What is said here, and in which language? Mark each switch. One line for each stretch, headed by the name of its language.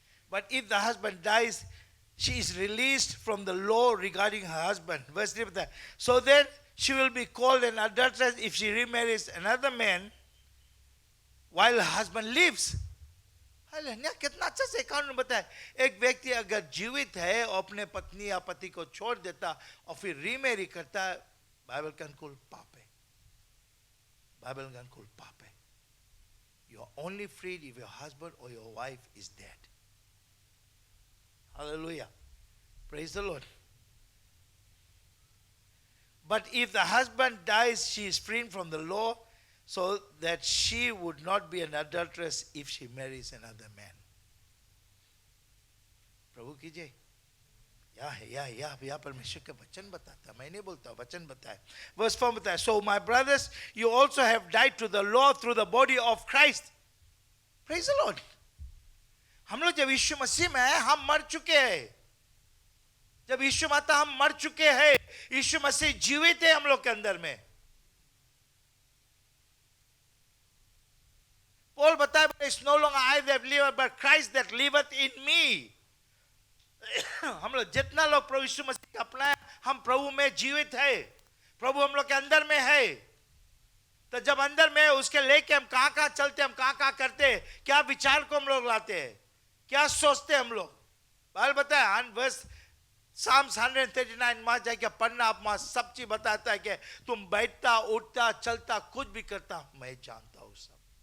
English: But if the husband dies, she is released from the law regarding her husband. Verse 3. So then she will be called an adulteress if she remarries another man while her husband lives.
Hindi: कितना अच्छा से कानून बताया। एक व्यक्ति अगर जीवित है और अपने पत्नी या पति को छोड़ देता और फिर रीमेरी करता है, बाइबल का अनुकूल पाप है। बाइबल का अनुकूल पाप है।
English: You are only freed if your husband or your wife is dead. Hallelujah. Praise the Lord. But if the husband dies, she is freed from the law, so that she would not be an adulteress if she marries another man.
Hindi: प्रभु कीजिए। या परमेश्वर का वचन बताता, मैं नहीं बोलता, वचन बताए।
English: Verse 4
Hindi: बताए,
English: so my brothers, you also have died to the law through the body of Christ. Praise the Lord.
Hindi: हम लोग जब यीशु मसीह में हैं, हम मर चुके हैं। जब यीशु माता हम मर चुके हैं, यीशु मसीह जीवित है हम लोग के अंदर में। पौल बताए,
English: it's no longer I that live, but Christ that liveth in me.
Hindi: हम लोग जितना लोग प्रभु यीशु मसीह का अपनाया, हम प्रभु में जीवित है। प्रभु हम लोग के अंदर में है। तो जब अंदर में उसके लेके हम कहां कहां चलते, हम कहां कहां करते, क्या विचार को हम लोग लाते हैं, क्या सोचते हम लोग। बाइबल बताया, वर्स Psalms 139 में जाके पढ़ना, आप वहां सब चीज बताता है कि तुम बैठता उठता चलता कुछ भी करता, मैं जानता हूं सब।